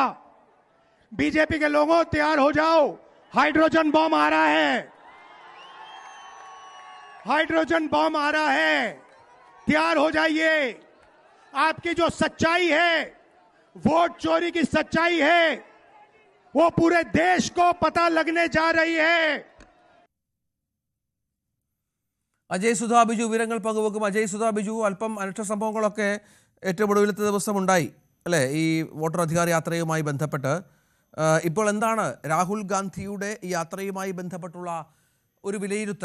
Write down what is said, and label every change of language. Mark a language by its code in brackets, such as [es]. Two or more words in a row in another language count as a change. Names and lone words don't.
[hi] बीजेपी के लोगों तैयार हो जाओ, हाइड्रोजन बम आ रहा है. हाइड्रोजन बम आ रहा है, तैयार हो जाइए. आपकी जो सच्चाई है, वोट चोरी की सच्चाई है, वो पूरे देश को पता लगने जा रही है. [ml] അജയ് സുധാ ബിജു വിവരങ്ങൾ പങ്കുവെക്കും. അജയ് സുധാ ബിജു, അല്പം അനിഷ്ട സംഭവങ്ങളൊക്കെ ഏറ്റവും ഒടുവിലത്തെ ദിവസം ഉണ്ടായി അല്ലേ, ഈ വോട്ടർ അധികാര യാത്രയുമായി ബന്ധപ്പെട്ട്. ഇപ്പോൾ എന്താണ് രാഹുൽ ഗാന്ധിയുടെ ഈ യാത്രയുമായി ബന്ധപ്പെട്ടുള്ള ഒരു വിലയിരുത്തൽ?